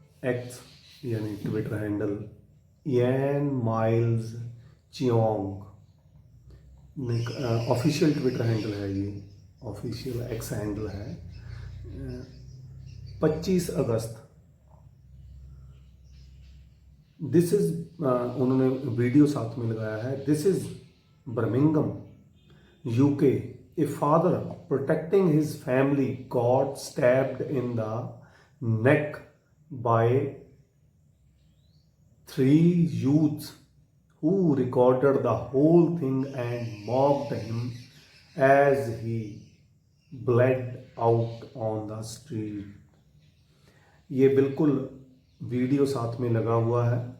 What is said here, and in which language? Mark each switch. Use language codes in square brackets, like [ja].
[hi] X यानी Twitter handle यैन miles चियोंग official Twitter handle है। ये ऑफिशियल एक्स हैंडल है। 25 अगस्त [en] this is [hi] उन्होंने वीडियो साथ में लगाया है। [en] This is Birmingham UK. A father protecting his family got stabbed in the neck by three youths who recorded the whole thing and mocked him as he bled out on the street. [hi] ये बिल्कुल video साथ में लगा हुआ है।